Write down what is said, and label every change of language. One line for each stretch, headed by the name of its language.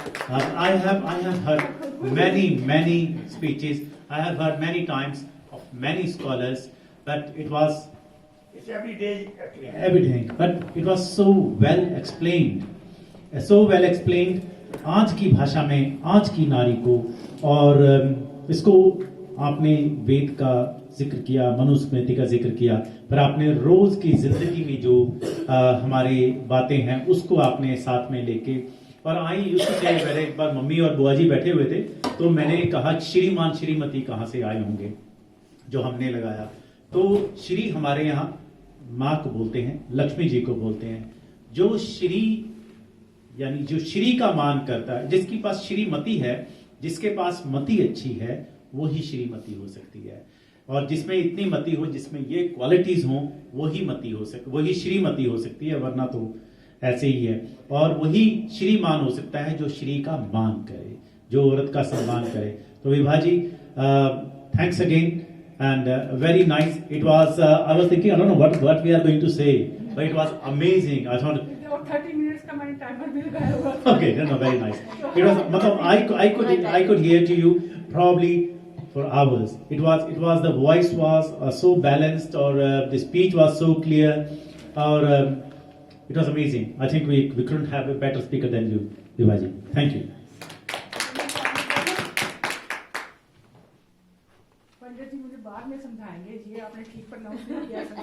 English: I have heard many speeches. I have heard many times of many scholars, but it was It's every day. everything. But it was so well explained. So well explained.
Hindi: आज की भाषा में आज की नारी को और इसको आपने वेद का जिक्र किया, मनुस्मृति का जिक्र किया, पर आपने रोज की जिंदगी में जो हमारी बातें हैं उसको आपने साथ में लेके और आई उससे मेरे एक बार मम्मी और बुआ जी बैठे हुए थे तो मैंने कहा श्रीमान श्रीमती कहाँ से आए होंगे जो हमने लगाया तो श्री हमारे यहाँ माँ को बोलते हैं, लक्ष्मी जी को बोलते हैं. जो श्री यानी जो श्री का मान करता है, जिसके पास श्रीमती है, जिसके पास मति अच्छी है वही श्रीमती हो सकती है और जिसमें इतनी मति हो, जिसमें ये क्वालिटीज हो वही मति हो सकती, वही श्रीमती हो सकती है, वरना तो ऐसे ही है. और वही श्रीमान हो सकता है जो श्री का मान करे, जो औरत का सम्मान करे.
English: तो Vibha ji, thanks again and very nice. It was I was thinking I don't know what we are going to say, but it was amazing. I thought 30 minutes
Hindi: का मैंने timer मिल गया होगा.
English: okay, no, very nice. It was मतलब I could hear to you probably for hours. It was the voice was so balanced or the speech was so clear or it was amazing. I think we couldn't have a better speaker than you, Vivaji. Thank you.
Hindi: पंडित जी मुझे बाद में समझाएंगे, ये आपने ठीक pronounce नहीं किया